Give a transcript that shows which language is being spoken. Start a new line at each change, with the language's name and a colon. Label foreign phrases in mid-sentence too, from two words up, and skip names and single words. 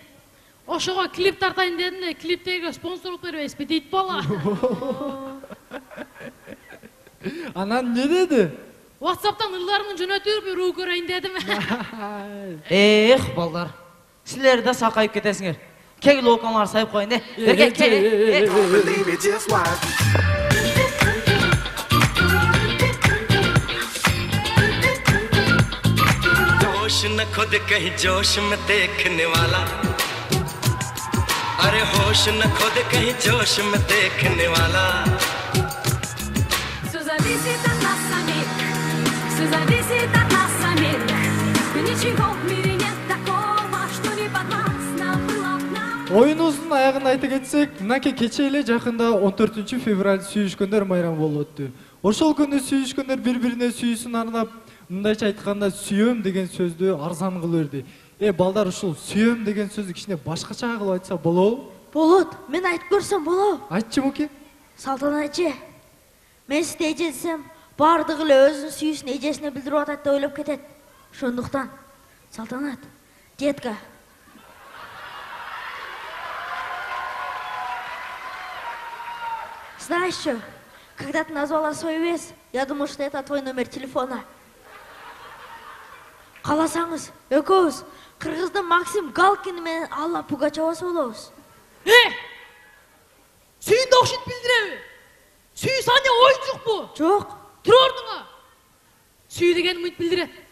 Kyrgyz: Ошого клип тартайын дедим эле, клиптеги спонсорлук бербейсизби дейт бала. Анан не деди? WhatsApp'tan ылдарыңды жөнөтүп, бир уу көрөйүн дедим. Балдар. Силер да сакайып кетесиңер. Кегил окамалар сайып коюн де. Берке, кегил.
Hindi: होश न खुद कहीं जोश में देखने वाला अरे होश न खुद कहीं जोश में देखने वाला
Russian: Все зависит от нас самих, все зависит от нас самих. Ничего в мире нет такого, что не подвластно было нам.
Kyrgyz: Оюнубуздун аягын айта кетсек, мынакей кече эле жакында 14 февраль сүйүшкөндөр майрамы болуп өттү. Ошол күнү сүйүшкөндөр бири-бирине сүйүүсүн арнап, мындайча айтканда сүйөм деген сөздү арзан кылып берди. Балдар, ушул сүйөм деген сөздү кичине башкача кылып айтса болобу? Болот, мен айтып көрсөм болобу? Айтчы муке. Салтанатчы, мен сизди эже десем, бардыгы эле өзүнүн сүйүүсүн эжесине билдирип атат деп ойлоп кетет. Ошондуктан, Салтанат, детка.
Russian: Знаешь что? Когда ты назвала свой вес, я думал, что это твой номер телефона.
Kyrgyz: Қаласаңыз, экөөбүз Кыргыздын Максим Галкин менен Алла Пугачевасы болобуз. Сүйүн да окшоп билдиреби? Сүй сане оюн жокпу? Жок. Тур ордуңа. Сүй деген үмүт билдирет.